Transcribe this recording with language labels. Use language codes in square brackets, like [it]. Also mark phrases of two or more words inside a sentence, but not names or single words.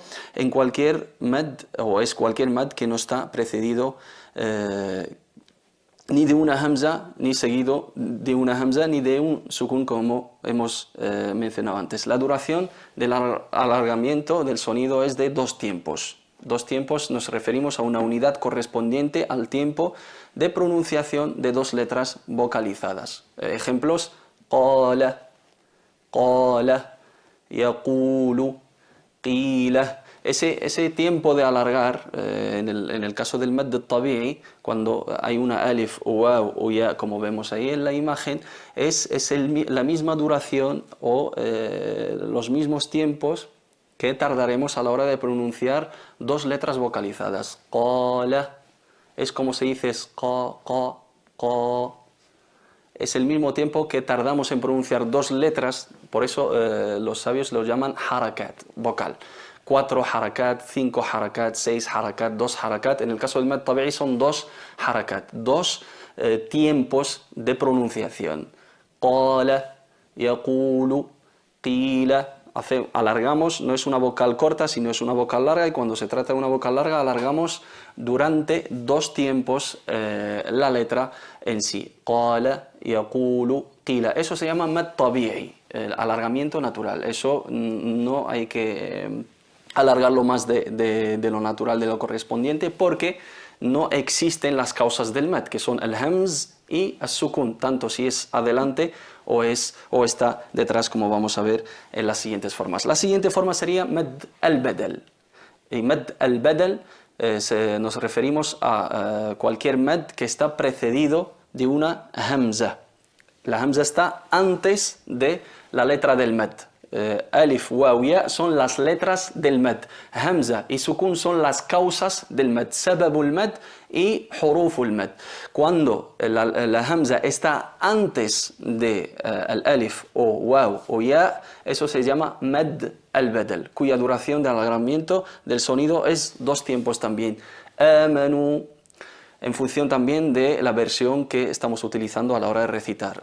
[es] En cualquier med, o es cualquier med que no está precedido ni de una hamza, ni seguido de una hamza, ni de un sukun, como hemos mencionado antes. La duración del alargamiento del sonido es de 2 tiempos. 2 tiempos, nos referimos a una unidad correspondiente al tiempo de pronunciación de 2 letras vocalizadas. Ejemplos: [ar] قال، قال، يقول، قيل. [es] Ese tiempo de alargar, en el caso del [ar] مد طبيعي, [es] cuando hay una alif o waw o ya, como vemos ahí en la imagen, es la misma duración o los mismos tiempos que tardaremos a la hora de pronunciar 2 letras vocalizadas. Qala, es como se dice qa. Es el mismo tiempo que tardamos en pronunciar 2 letras, por eso los sabios los llaman harakat, vocal. 4 harakat, 5 harakat, 6 harakat, 2 harakat. En el caso del [ar] مد طبيعي [es] son 2 harakat, 2 tiempos de pronunciación. [ar] قال، يقول، قيل. [es] Alargamos, no es una vocal corta, sino es una vocal larga, y cuando se trata de una vocal larga alargamos durante 2 tiempos la letra en sí. [ar] قال، يقول، قيل. [es] Eso se llama [ar] مد طبيعي, [es] el alargamiento natural. Eso no hay que alargarlo más de lo natural, de lo correspondiente, porque no existen las causas del med, que son el hamz y el sukun, tanto si es adelante o está detrás, como vamos a ver en las siguientes formas. La siguiente forma sería [ar] مد البدل. [es] Y [ar] مد البدل [es] nos referimos a cualquier med que está precedido de una hamza. La hamza está antes de la letra del med. alif, waw, ya son las letras del mad. Hamza y sukun son las causas del mad. [ar] سبب المد y حروف المد. [es] Cuando la hamza está antes de el alif o waw o ya, eso se llama [ar] مد البدل, [es] cuya duración de alargamiento del sonido es 2 tiempos también. Amanu, en función también de la versión que estamos utilizando a la hora de recitar.